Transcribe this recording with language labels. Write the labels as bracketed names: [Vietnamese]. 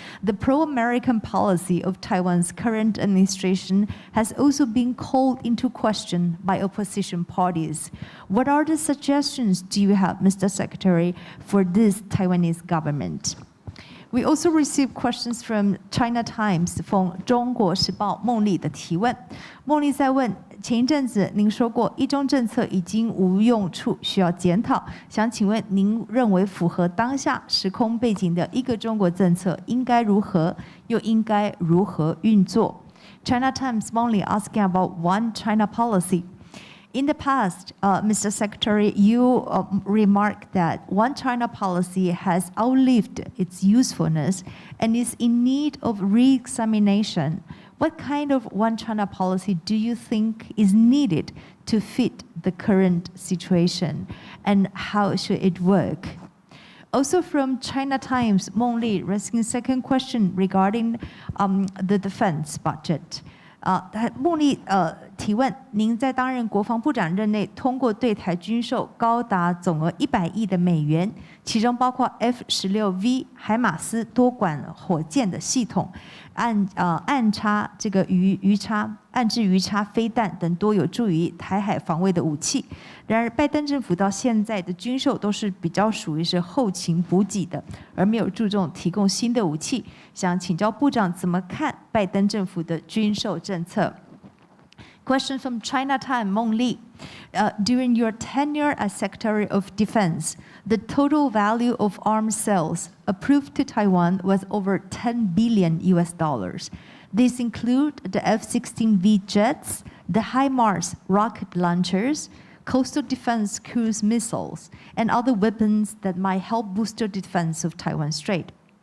[English] The pro-American policy of Taiwan's current administration has also been called into question by opposition parties. What are the suggestions do you have, Mr. Secretary, for this Taiwanese government? We also received questions from China Times [Chinese] 中国时报孟丽的提问。孟丽在问，前一阵子您说过一中政策已经无用处，需要检讨。想请问您认为符合当下时空背景的一个中国政策应该如何，又应该如何运作 ？ [English] China Times Mongli asking about one China policy. In the past, Mr. Secretary, you remarked that one China policy has outlived its usefulness and is in need of re-examination. What kind of one China policy do you think is needed to fit the current situation, and how should it work? Also from China Times, Meng Li raising a second question regarding the defense budget. [Chinese] 孟丽提问，您在担任国防部长任内，通过对台军售高达总额100亿的美元，其中包括 F-16V 海马斯多管火箭的系统，暗插这个暗制鱼叉飞弹等多有助于台海防卫的武器。然而，拜登政府到现在的军售都是比较属于是后勤补给的，而没有注重提供新的武器。想请教部长怎么看拜登政府的军售政策？ [English] Question from China Time, Meng Li. During your tenure as Secretary of Defense, the total value of arms sales approved to Taiwan was over $10 billion. These include the F-16V jets, the HIMARS rocket launchers, coastal defense cruise missiles, and other weapons that might help boost the defense of Taiwan Strait.